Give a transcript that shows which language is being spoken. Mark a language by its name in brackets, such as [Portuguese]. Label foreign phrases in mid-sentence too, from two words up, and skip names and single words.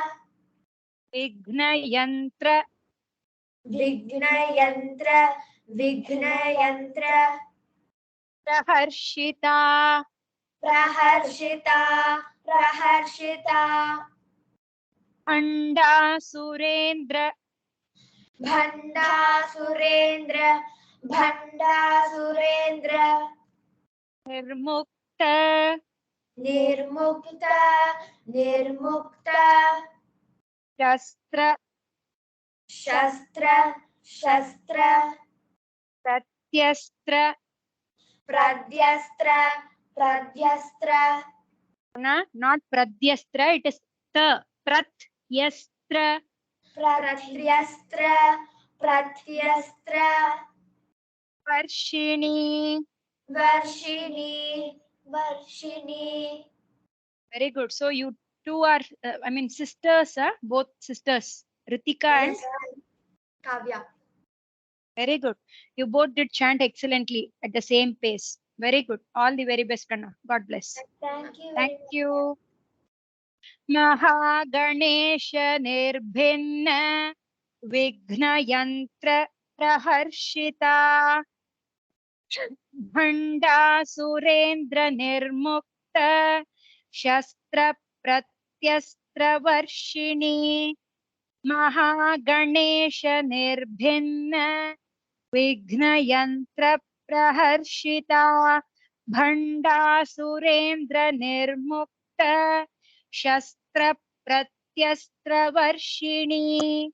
[Sanskrit] Vignayantra. विघ्नयन्त्र। विघ्नयन्त्र. Praharshita. प्रहर्षिता। प्रहर्षिता. अण्ड सुरेन्द्र. भण्ड सुरेन्द्र. भण्ड सुरेन्द्र. Nirmukta. निर्मुक्त। निर्मुक्त. Shastra. शस्त्र। शस्त्र. Pratyastra. प्रद्यस्त्र। प्रद्यस्त्र. [English] Not Pradyastra, it is ta. [Sanskrit] Pratyastra. प्रत्यस्त्र। प्रत्यस्त्र. Varshini. वर्षिणी। वर्षिणी. [English] Very good. So you two are, sisters, both sisters, Ritika and Kavya. very good. You both did chant excellently at the same pace. Very good. All the very best, Kanna. God bless. Thank you. Thank you. [Sanskrit] महागणेश निर्भिन्न विघ्नयन्त्र प्रहर्षिता भण्ड सुरेन्द्र निर्मुक्त शस्त्र प्रत्यस्त्र वर्षिणी महागणेश निर्भिन्न विघ्नयन्त्र प्रहर्षिता भण्ड सुरेन्द्र निर्मुक्त शस्त्र प्रत्यस्त्र वर्षिणी.